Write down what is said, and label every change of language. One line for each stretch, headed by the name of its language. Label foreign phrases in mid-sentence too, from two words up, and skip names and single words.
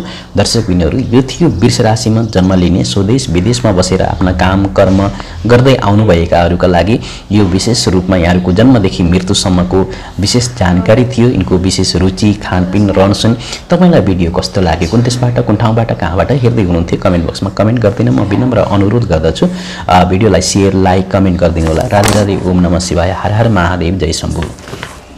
Nepali: दर्शकबिनहरू यो थियो वृष राशिमा जन्म लिने स्वदेश विदेशमा बसेर आफ्ना काम कर्म गर्दै आउनुभएकाहरूका लागि यो विशेष रूपमा यहाँहरूको जन्मदेखि मृत्युसम्मको विशेष जानकारी थियो। यिनको विशेष रुचि खानपिन रहनसहन तपाईँलाई भिडियो कस्तो लाग्यो, कुन देशबाट कुन ठाउँबाट कहाँबाट हेर्दै हुनुहुन्थ्यो कमेन्ट बक्समा कमेन्ट गरिदिन म विनम्र अनुरोध गर्दछु। भिडियोलाई सेयर लाइक कमेन्ट गरिदिनु होला। राधे राधे,
Sanskrit: ओम नमः शिवाय,
Nepali: हर हर महादेव, जय शम्भु।